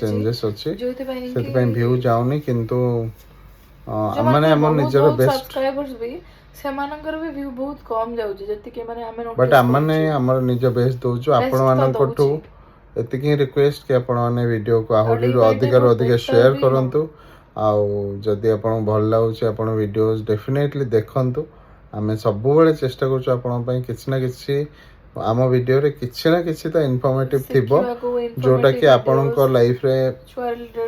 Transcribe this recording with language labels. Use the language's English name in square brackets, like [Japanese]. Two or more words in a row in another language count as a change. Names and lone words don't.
[Odia] ଚେଞ୍ଜେସ୍ ଅଛି ଯୋଉଥିପାଇଁ ସେଥିପାଇଁ ଭିଉ ଯାଉନି କିନ୍ତୁ ଆମମାନେ ଯୋଉମାନଙ୍କର ଆମ ବହୁତ ନିଜର ବହୁତ ବେଷ୍ଟ ସବସ୍କ୍ରାଇବର୍ସ ବି ସେମାନଙ୍କର ବି ଭିଉ ବହୁତ କମ ଯାଉଛି ଯେତିକି ମାନେ ଆମେ ବଟ୍ ନୋଟିସ୍ ଆମମାନେ କରୁଛୁ ଆମର ନିଜ ବେଷ୍ଟ ଦେଉଛୁ ବେଷ୍ଟ ତ ଆପଣମାନଙ୍କଠୁ ଦଉଛି ଏତିକି ହିଁ ରିକ୍ୱେଷ୍ଟ କି ଆପଣମାନେ ଭିଡ଼ିଓକୁ ଆଉ ଆହୁରି [English] day by day [Odia] ଅଧିକରୁ ବହୁତ ଅଧିକ better ସେୟାର ବି କରନ୍ତୁ ଆଉ ଯଦି ଆପଣଙ୍କୁ ଭଲ ଲାଗୁଛି ଆପଣ ଭିଡ଼ିଓଜ୍ ଡେଫିନେଟଲି ଦେଖନ୍ତୁ ଆମେ ସବୁବେଳେ ଚେଷ୍ଟା କରୁଛୁ ଆପଣଙ୍କ ପାଇଁ କିଛି ନା କିଛି ଆମ ଭିଡ଼ିଓରେ କିଛି ନା କିଛି ତ ଇନଫର୍ମେଟିଭ୍ ଥିବ ଶିଖିବାକୁ ଯେଉଁଟାକି ଇନଫର୍ମେଟିଭ୍ ଆପଣଙ୍କ ଭିଡ଼ିଓସ୍ ଲାଇଫରେ ଛୁଆ ରିଲେଟେଡ୍